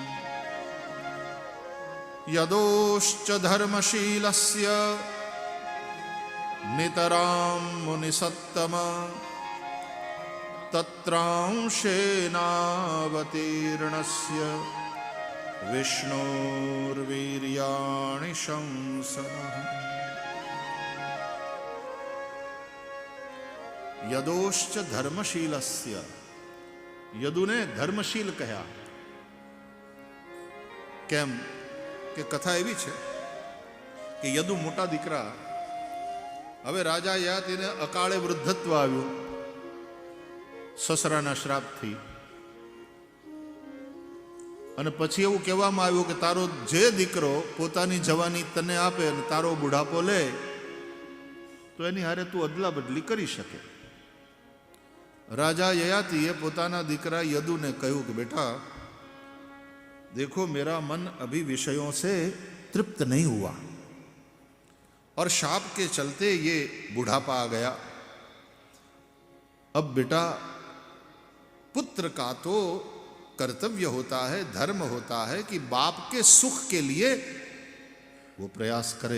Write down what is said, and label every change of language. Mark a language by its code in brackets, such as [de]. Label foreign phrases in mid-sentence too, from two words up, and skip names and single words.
[sa] यदोश्च धर्मशीलस्य नितरां मुनिसत्तमा तत्रांशेनावतीर्णस्य विष्णोर्वीर्याणि शंसनः। यदोश्च धर्मशीलस्य, [gu] યદુને ધર્મશીલ કહ્યા। केम કે કથા એવી છે કે યદુ મોટા દીકરા, હવે રાજા યયાતિને અકાળે વૃદ્ધત્વ આવ્યું સસરાના શ્રાપથી, અને પછી એવું કહેવામાં આવ્યું કે તારો જે દીકરો પોતાની જવાની તને આપે અને તારો બુઢાપો લે તો એની હારે તું અદલા બદલી કરી શકે। રાજા યયાતિએ પોતાના દીકરા યદુને કહ્યું કે બેટા [hi] देखो मेरा मन अभी विषयों से तृप्त नहीं हुआ और शाप के चलते ये बुढ़ापा आ गया। अब बेटा पुत्र का तो कर्तव्य होता है, धर्म होता है कि बाप के सुख के लिए वो प्रयास करे।